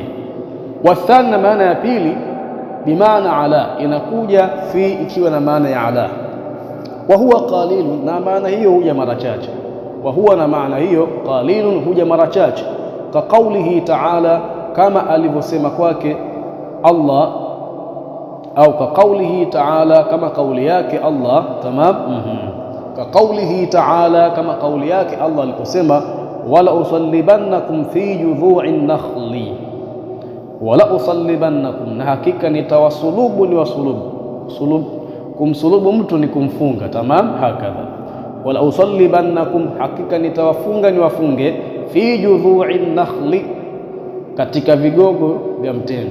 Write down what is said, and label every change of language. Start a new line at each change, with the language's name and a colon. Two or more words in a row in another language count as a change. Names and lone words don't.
Swahili: Wathani, na maana ya pili,
Arabic: بمعنى على,
Swahili: inakuja fi ikiwa na maana ya ala.
Arabic: وهو قليل,
Swahili: na maana hiyo huja mara chache.
Arabic: وهو,
Swahili: na maana hiyo qalilun, huja mara chache.
Arabic: كقوله تعالى,
Swahili: kama alivyosema kwake Allah, au
Arabic: كقوله تعالى,
Swahili: kama kauli yake Allah. Tamam.
Arabic: كقوله تعالى,
Swahili: kama kauli yake Allah aliposema
Arabic: ولأصلبنكم في جذوع النخل, ولأصلبنكم,
Swahili: na hakika nitawasulubu, ni wasulubu. Kumsulubu mtu ni kumfunga.
Arabic: تمام، هكذا. ولأصلبنكم,
Swahili: hakika nitawafunga, ni wafunge,
Arabic: في جذوع النخل,
Swahili: katika vigogo vya mtende.